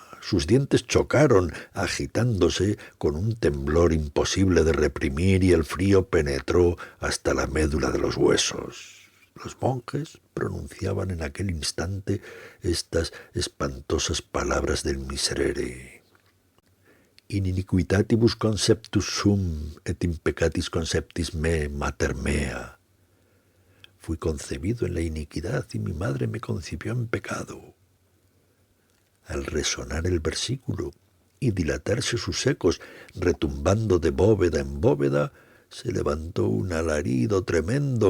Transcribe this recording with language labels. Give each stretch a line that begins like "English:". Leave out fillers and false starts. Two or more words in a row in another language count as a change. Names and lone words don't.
Spanish: Sus dientes chocaron, agitándose con un temblor imposible de reprimir, y el frío penetró hasta la médula de los huesos. Los monjes pronunciaban en aquel instante estas espantosas palabras del Miserere:
Latin: In iniquitatibus conceptus sum, et in peccatis conceptis me, mater mea.
Spanish: Fui concebido en la iniquidad y mi madre me concibió en pecado. Al resonar el versículo y dilatarse sus ecos, retumbando de bóveda en bóveda, se levantó un alarido tremendo